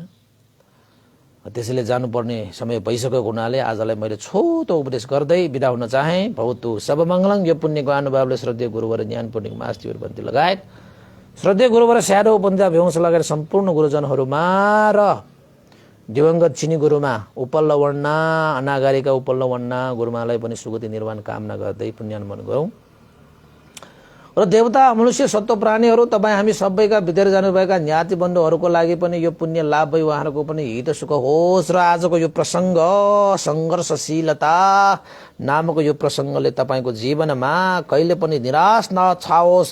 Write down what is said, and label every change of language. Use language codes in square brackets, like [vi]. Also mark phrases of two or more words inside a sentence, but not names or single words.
[ne] त्यसैले जानुपर्ने समय भइसकेको हुनाले आजलाई मैले छोटो उपदेश गर्दै बिदा हुन चाहे। [sa] भवतु सबमङ्गलम्। [ne] यो पुण्यको अनुभवले श्रद्धेय गुरुवर ज्ञान पुण्य मास्तिर बन्ती लगायत श्रद्धेय गुरुवर स्याडो उपन्या भ्यंश लगाएर सम्पूर्ण गुरुजनहरूमा र दिवंगत चिनी गुरुमा उपल्ल वर्णा अनागारिका उपल्ल वर्णा गुरुमालाई पनि सुगति निर्वाण कामना गर्दै पुण्यानुमोदन गरौँ। र देवता मनुष्य सत्व प्राणीहरू तपाईँ हामी सबैका भित्र जानुभएका ज्ञाति बन्धुहरूको लागि पनि यो पुण्य लाभ भई उहाँहरूको पनि हित सुख होस्। र आजको यो प्रसङ्ग संघर्षशीलता नामको यो प्रसङ्गले तपाईँको जीवनमा कहिले पनि निराश नछाओस्।